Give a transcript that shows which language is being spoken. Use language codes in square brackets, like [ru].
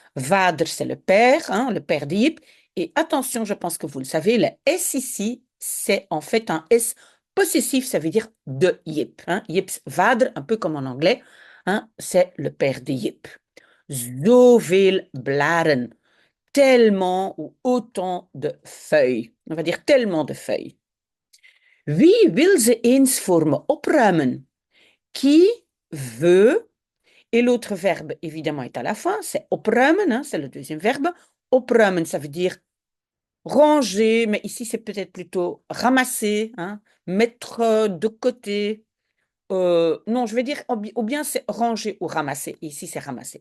[fr] Vader, c'est hein, le père de Jip. Et attention, je pense que vous le savez, le S ici, c'est en fait un S possessif, ça veut dire de Jip. Hein? [nl] Jips vader, [fr] un peu comme en anglais, hein, c'est le père de Jip. [nl] Zoveel blaren. [fr] Tellement ou autant de feuilles. On va dire tellement de feuilles. [nl] Wie wil ze eens voor me opruimen? [fr] Qui veut, et l'autre verbe évidemment est à la fin, c'est opruimen, hein, c'est le deuxième verbe, opruimen, ça veut dire ranger, mais ici c'est peut-être plutôt ramasser, hein, mettre de côté. Non, je vais dire, ou bien c'est ranger ou ramasser. Ici c'est ramasser.